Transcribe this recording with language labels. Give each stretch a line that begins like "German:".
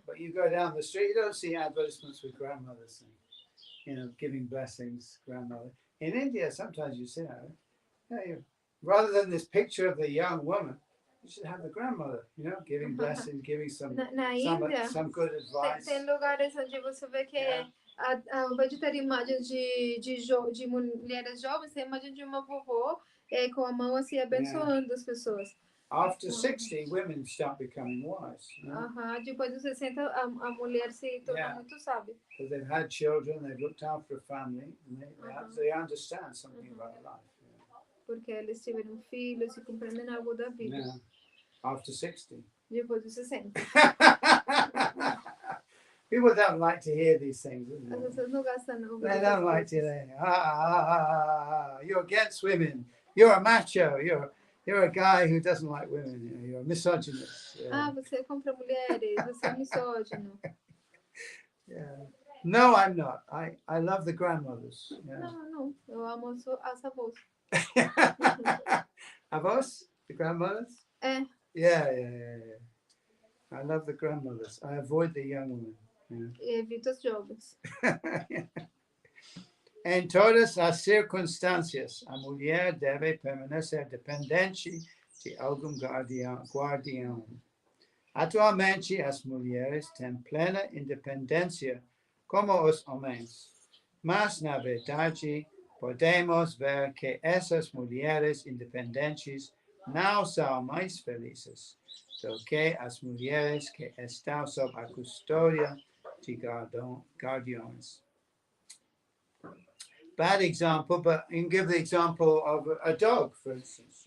English: But you go down the street, you don't see advertisements with grandmothers, giving blessings, grandmother. In India, sometimes you see that. Rather than this picture of the young woman, you should have the grandmother, giving blessings, giving some good advice.
Portuguese: Tem lugares onde você vê que ao invés de ter imagens de mulheres jovens, tem imagem de uma vovó com a mão assim abençoando as pessoas.
English: After 60, women start becoming wise.
Portuguese: Depois dos 60, a mulher se torna muito sábia.
English: Because they've had children, they've looked after a family, and they understand something about life.
Portuguese: Porque eles tiveram filhos e compreendem algo da vida.
English: Yeah. After 60.
Portuguese: Depois dos 60.
English: People don't like to hear these things, do
Portuguese: As pessoas não gostam, não.
English: they? They don't like to hear. You're against women. You're a macho. You're a guy who doesn't like women. You're a misogynist.
Portuguese: Você é contra mulheres. Você é misógino.
English: Yeah. No, I'm not. I love the grandmothers. Yeah.
Portuguese: Não. Eu amo as avós. Avos?
English: The grandmothers? Yeah. I love the grandmothers. I avoid the young women.
Portuguese: E evito as jovens. Em todas as circunstâncias, a mulher deve permanecer dependente de algum guardião. Atualmente, as mulheres têm plena independência como os homens, mas, na verdade, podemos ver que essas mulheres independentes não são mais felizes do que as mulheres que estão sob a custódia de guardiões.
English: Bad example, but you can give the example of a dog, for instance.